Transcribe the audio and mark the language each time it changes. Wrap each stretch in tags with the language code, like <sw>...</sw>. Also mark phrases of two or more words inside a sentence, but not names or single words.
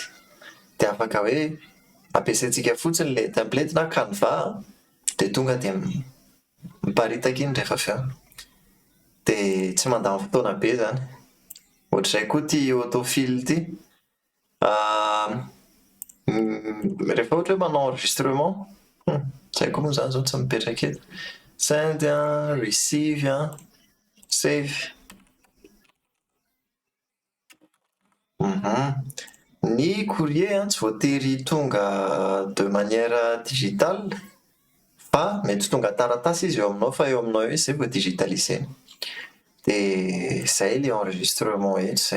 <mg>Dia afaka hoe ampiasaintsika fotsiny le template na Canva dia tonga dia miparitaka iny rehefa avy eo. Dia tsy mandany fotoana be zany. Ohatr'izay koa ity autofill ity. Rehefa ohatra hoe manao enregistrement, izay koa moa zany izao tsy mipetraka eto.</mg> <en>Send receive save.</en> <mg>Ny courrier tsy voatery tonga</mg> <fr>de manière digitale</fr> <mg>fa mety tonga taratasy izy eo aminao fa eo aminao eo izay vao digitalisena. Dia izay le enregistrement eto izay.</mg>